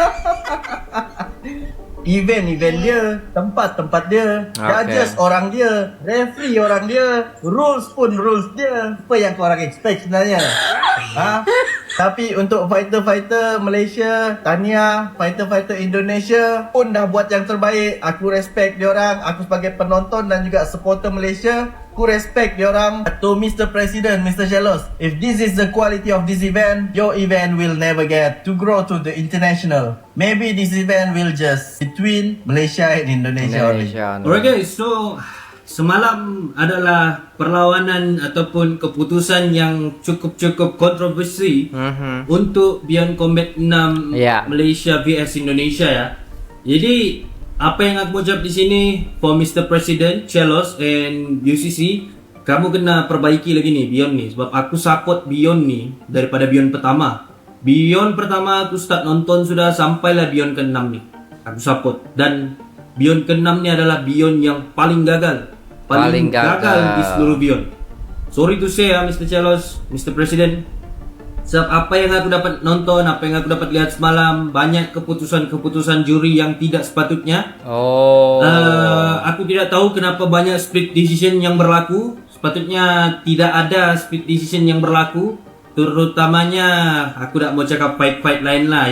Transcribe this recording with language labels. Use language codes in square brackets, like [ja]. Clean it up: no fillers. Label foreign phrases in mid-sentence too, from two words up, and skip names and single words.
[ms] Event dia, tempat dia, judges orang dia, referee orang dia, rules pun rules dia. Apa yang korang expect sebenarnya? Tapi untuk fighter-fighter Malaysia, tahniah. Fighter-fighter Indonesia pun dah buat yang terbaik. Aku respect diorang. Aku sebagai penonton dan juga supporter Malaysia, aku respect diorang. [en] To Mr. President, Mr. Chelos, if this is the quality of this event, your event will never get to grow to the international. Maybe this event will just between Malaysia and Indonesia only. Alright guys, [ms] so semalam adalah perlawanan ataupun keputusan yang cukup kontroversi untuk Beyond Combat 6 Malaysia vs Indonesia ya. Jadi apa yang aku ucap di sini [en] for Mr. President, Chelos and UCC, [ms] kamu kena perbaiki lagi nih Beyond nih, sebab aku support Beyond nih daripada Beyond pertama. Beyond pertama aku start nonton sudah sampailah Beyond ke-6 nih. Aku support, dan Beyond ke-6 ni adalah Beyond yang paling gagal. Paling gagal di seluruh Beyond. [en] Sorry to say ya Mr. Chelos, Mr. President. [ms] Sebab apa yang aku dapat nonton, apa yang aku dapat lihat semalam, banyak keputusan-keputusan juri yang tidak sepatutnya. Aku tidak tahu kenapa banyak [en] split decision [ms] yang berlaku. Sepatutnya tidak ada [en] split decision [ms] yang berlaku. Terutamanya aku tak mau cakap fight lain lah.